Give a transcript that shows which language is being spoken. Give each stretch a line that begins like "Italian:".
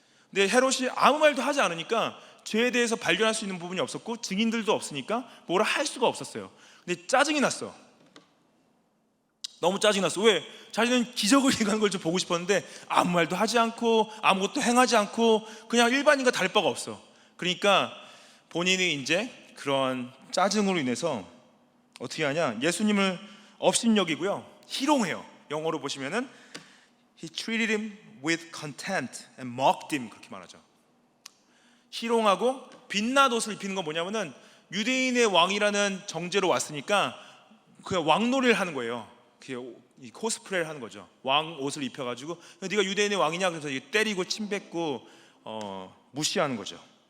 Korean: 근데 헤롯이 아무 말도 하지 않으니까 죄에 대해서 발견할 수 있는 부분이 없었고 증인들도 없으니까 뭐라 할 수가 없었어요. 근데 짜증이 났어. 너무 짜증이 났어. 왜? 자기는 기적을 행한 걸 좀 보고 싶었는데 아무 말도 하지 않고 아무것도 행하지 않고 그냥 일반인과 다를 바가 없어. 그러니까 본인이 이제 그런 짜증으로 인해서 어떻게 하냐? 예수님을 업신여기고요, 희롱해요. 영어로 보시면은
English: He treated him with contempt and mocked him,
Korean: 그렇게 말하죠. 희롱하고 빛난 옷을 입히는 건 뭐냐면은 유대인의 왕이라는 정제로 왔으니까 그냥 왕놀이를 하는 거예요. 이 코스프레를 하는 거죠. 왕 옷을 입혀가지고 네가 유대인의 왕이냐 그래서 때리고 침 뱉고 무시하는 거죠.